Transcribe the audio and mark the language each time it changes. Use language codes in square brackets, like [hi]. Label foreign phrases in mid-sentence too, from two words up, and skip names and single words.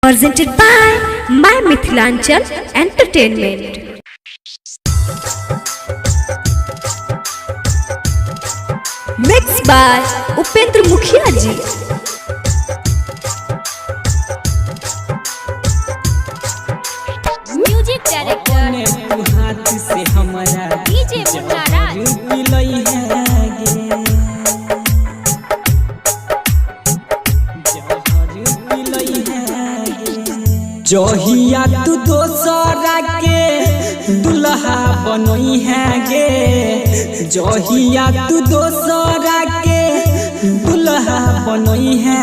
[en] presented by My Mithilanchal Entertainment. Mixed by Upendra Mukhia ji. music director [mai] हाथ से हमारा डीजे मुन्ना राज पिलई है जहिया तू दोसरा के दुल्हा बनई है गे, जहिया तू दोसरा के दुल्हा बनई है